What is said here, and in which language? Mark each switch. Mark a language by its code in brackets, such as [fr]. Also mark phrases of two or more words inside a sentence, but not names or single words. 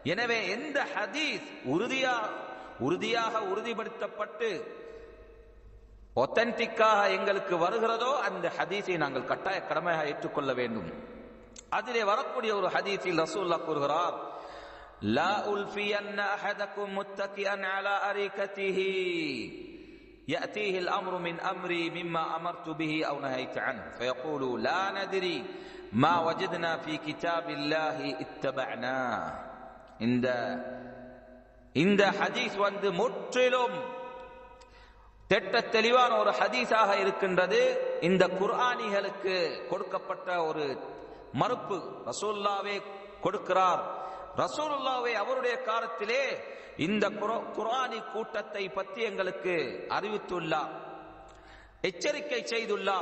[ta] எனவே எந்த ஹதீஸ் உறுதியாக உறுதிப்படுத்தப்பட்டு ஒத்தன்டிக்காக எங்களுக்கு வருகிறதோ அந்த ஹதீஸை நாங்கள் கட்டாய கடமையாக ஏற்றுக்கொள்ள வேண்டும். அதிலே வரக்கூடிய ஒரு ஹதீஸில் ரசூலுல்லாஹ் கூறுகிறார், [ar] لا ألفين أحدكم متكئا على أريكته يأتيه الأمر من أمري مما أمرت به أو نهيت عنه فيقول لا ندري ما وجدنا في كتاب الله اتبعناه. [ta] இந்த ஹதீஸ் முற்றிலும் திட்ட தெளிவான ஒரு ஹதீஸாக இருக்கின்றது. இந்த குர்ஆனிகளுக்கு கொடுக்கப்பட்ட ஒரு மறுப்பு ரசூலுல்லாஹ்வே கொடுக்கிறார். ரசூலுல்லாஹ்வே அவருடைய காலத்திலே இந்த குர்ஆனி கூட்டத்தை பற்றி எங்களுக்கு அறிவித்துள்ளார், எச்சரிக்கை செய்துள்ளார்.